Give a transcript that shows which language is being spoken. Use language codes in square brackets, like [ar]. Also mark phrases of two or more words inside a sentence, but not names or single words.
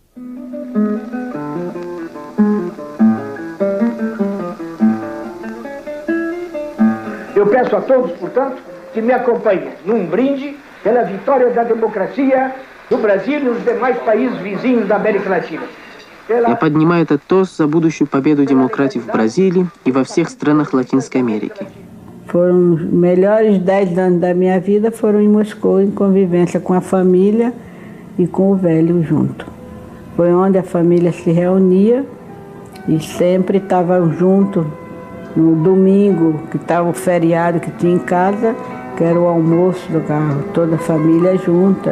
[pt] Eu peço a todos, portanto, que me acompanhem num brinde pela vitória da democracia no Brasil e nos demais países vizinhos da América Latina. [ru] Я поднимаю этот тост за будущую победу демократии в Бразилии и во всех странах Латинской Америки. [pt] Foram os melhores 10 anos da minha vida foram em Moscou, em convivência com a família e com o velho junto. Foi onde a família se reunia e sempre estavam juntos. No domingo, que estava o feriado que tinha em casa, que era o almoço do carro, toda a família junta.